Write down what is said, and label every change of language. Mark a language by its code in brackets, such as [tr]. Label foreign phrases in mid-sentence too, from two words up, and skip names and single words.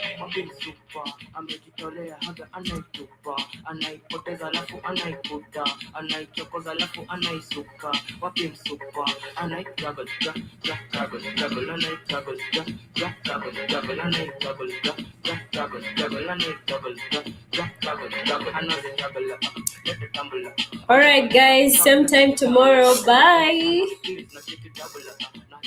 [sw] wapim super, amejitolea haga anaitupa, anaipoteza alafu anaiputa, anaichokoza alafu anaisuka, wapim super, anaijuggle, juggle, anaijuggle, juggle, anaijuggle, juggle, anaijuggle, juggle, anaijuggle, [en] let it tumble. Alright guys, same time tomorrow. Bye.